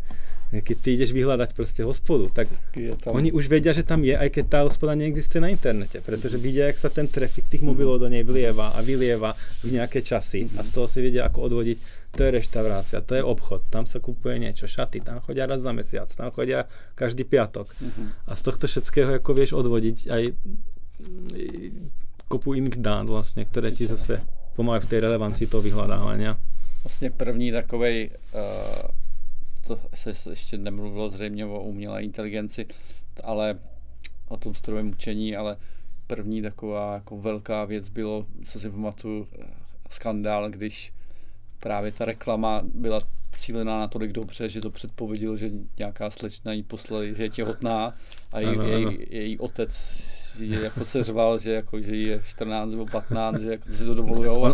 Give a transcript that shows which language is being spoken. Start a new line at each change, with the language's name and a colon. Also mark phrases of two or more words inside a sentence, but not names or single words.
Slovak: Keď ty ideš vyhľadať proste hospodu, tak oni už vedia, že tam je, aj keď tá hospoda neexistuje na internete, pretože vidia, jak sa ten trafik tých mobilov do nej vlieva a vylieva v nejaké časy a z toho si vedia, ako odvodiť, to je reštaurácia, to je obchod, tam sa kupuje niečo, šaty, tam chodia raz za mesiac, tam chodia každý piatok a z tohto všetkého ako vieš odvodiť aj kopu iných dát vlastne, ktoré ti zase pomáhajú v tej relevancii toho vyhľadávania.
Czech: Vlastně první takovej to se ještě nemluvilo zřejmě o umělé inteligenci, ale o tom strojovém učení, ale první taková jako velká věc bylo, co si pamatuju, skandál, když právě ta reklama byla cílená natolik dobře, že to předpovědělo, že nějaká slečna jí poslali, že je těhotná a její otec je jako se řval, že jí je 14 nebo 15, že jako si to dovolujou.